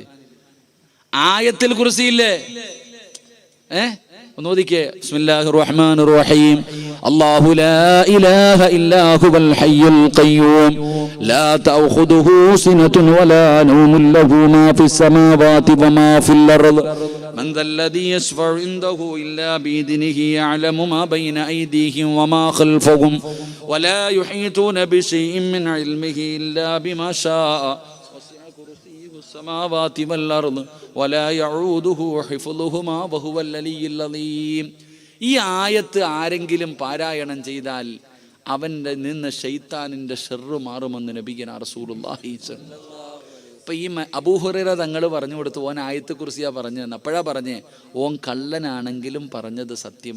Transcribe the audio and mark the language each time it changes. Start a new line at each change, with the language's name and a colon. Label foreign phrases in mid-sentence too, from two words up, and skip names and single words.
Malayalam: ആയത്തുൽ കുർസി ഇല്ലേ? ഒന്ന് ഓതിക്കേ.
Arabic: بسم الله الرحمن الرحيم. الله لا إله إلا هو الحي القيوم لا تأخذه سنة ولا نوم له ما في السماوات وما في الأرض من ذا الذي يشفع عنده إلا بإذنه يعلم ما بين أيديهم وما خلفهم ولا يحيطون بشيء من علمه إلا بما شاء وسع كرسيه السماوات والأرض ولا يعوده حفظهما وهو العلي العظيم.
Malayalam: ഈ ആയത്ത് ആരെങ്കിലും പാരായണം ചെയ്താൽ അവൻ്റെ നിന്ന് ശൈത്താനിൻ്റെ ഷെർറ് മാറുമെന്ന് നബിഗിന റസൂലുള്ളാഹി. ഇപ്പം ഈ അബൂ ഹുറൈറ തങ്ങൾ പറഞ്ഞു കൊടുത്തു, ഓൻ ആയത്തെ കുറിച്ചാ പറഞ്ഞു തന്നെ. അപ്പോഴാ പറഞ്ഞേ, ഓൻ കള്ളനാണെങ്കിലും പറഞ്ഞത് സത്യമാ.